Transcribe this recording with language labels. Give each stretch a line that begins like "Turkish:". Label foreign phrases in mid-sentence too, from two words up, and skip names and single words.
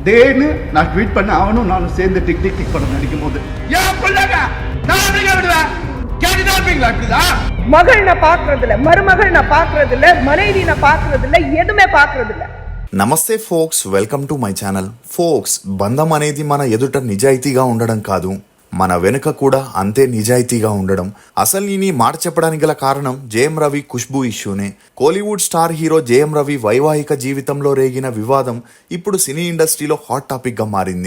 Tamil: அதேன்னு நான் ட்வீட் பண்ண அவனும் நானும் சேர்ந்து டிக் டிக் டிக் பண்ண நடிக்கும் போது மகள் நான் பாக்குறது இல்ல, மருமகள் நான் பாக்குறது இல்ல, மனைவி நான் பாக்குறது இல்ல, எதுவுமே பாக்குறது இல்ல.
English: Namaste folks, welcome to my channel.
Telugu: ఫోక్స్, బంధం అనేది మన ఎదుట నిజాయితీగా ఉండడం కాదు, మన వెనుక కూడా అంతే నిజాయితీగా ఉండడం. అసలు ఈ మాట చెప్పడానికి గల కారణం జేఎం రవి ఖుష్బూ ఇష్యూనే. కోలీవుడ్ స్టార్ హీరో జేఎం రవి వైవాహిక జీవితంలో రేగిన వివాదం ఇప్పుడు సినీ ఇండస్ట్రీలో
English: hot topic
Telugu: గా మారింది.